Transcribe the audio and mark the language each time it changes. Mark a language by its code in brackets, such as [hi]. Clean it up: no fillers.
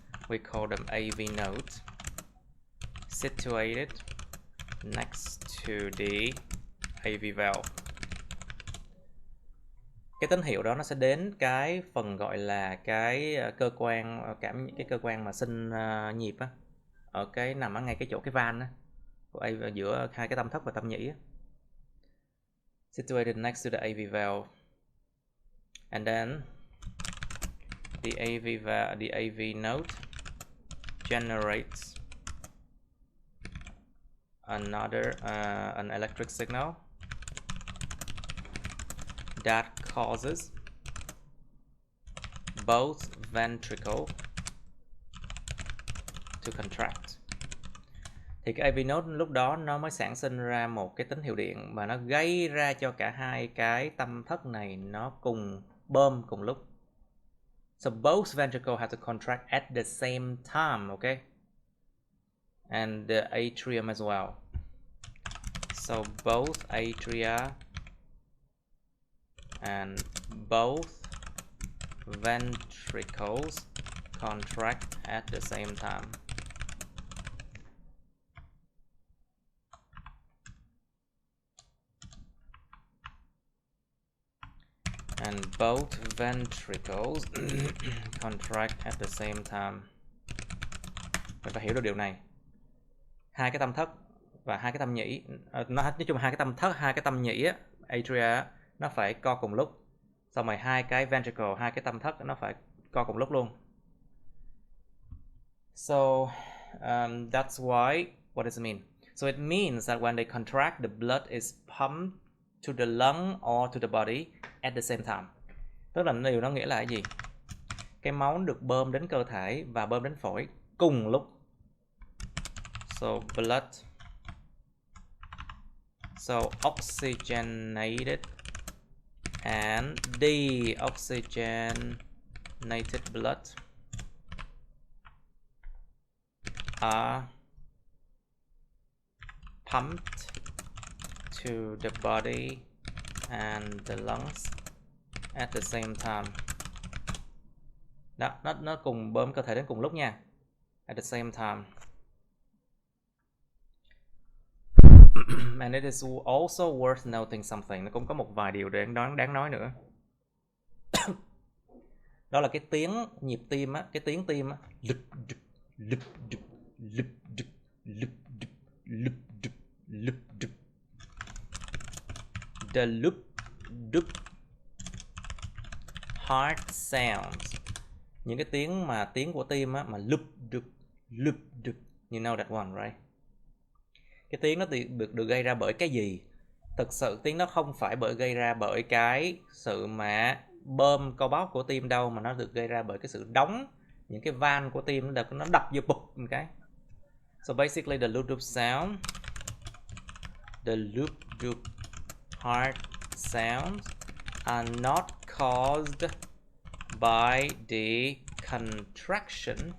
[en] We call them AV nodes, situated next to the AV valve. [vi] Cái tín hiệu đó nó sẽ đến cái phần gọi là cái cơ quan cái cơ quan mà sinh nhịp á, ở cái nằm ở ngay cái chỗ cái van á, giữa hai cái tâm thất và tâm nhĩ á. [en] situated next to the AV valve, and then the AV node generates an electric signal that causes both ventricle to contract. [vi] Thì cái AV node lúc đó nó mới sản sinh ra một cái tín hiệu điện mà nó gây ra cho cả hai cái tâm thất này nó cùng bơm cùng lúc. [en] So both ventricle have to contract at the same time, okay? And the atrium as well. So both atria and both ventricles contract at the same time. And both ventricles contract at the same time. [vi] Mình phải hiểu được điều này. Hai cái tâm thất và hai cái tâm nhĩ, nói chung hai cái tâm thất, hai cái tâm nhĩ á, atria nó phải co cùng lúc. Xong rồi hai cái ventricle, hai cái tâm thất nó phải co cùng lúc luôn. [en] So that's why, what does it mean? So it means that when they contract, the blood is pumped to the lung or to the body at the same time. [vi] Tức là điều nó nghĩa là cái gì? Cái máu được bơm đến cơ thể và bơm đến phổi cùng lúc. [en] So blood, so oxygenated and deoxygenated blood are pumped to the body and the lungs at the same time. [vi] Đó, nó cùng bơm cơ thể đến cùng lúc nha. [en] At the same time. And it is also worth noting something. [vi] Nó cũng có một vài điều đáng nói nữa. Đó là cái tiếng nhịp tim á, cái tiếng tim á. Lụp đụp, lụp đụp, lụp đụp, lụp đụp, lụp đụp, lụp đụp. [en] The loop đụp heart sounds. [vi] Những cái tiếng của tim á mà lụp đụp, lụp đụp. [en] You know that one, right? [vi] Cái tiếng nó được gây ra bởi cái gì? Thực sự tiếng nó không phải gây ra bởi cái sự mà bơm co bóp của tim đâu, mà nó được gây ra bởi cái sự đóng những cái van của tim, nó đập vô bụp một cái. [en] So basically the loop sound, the loop heart sounds are not caused by the contraction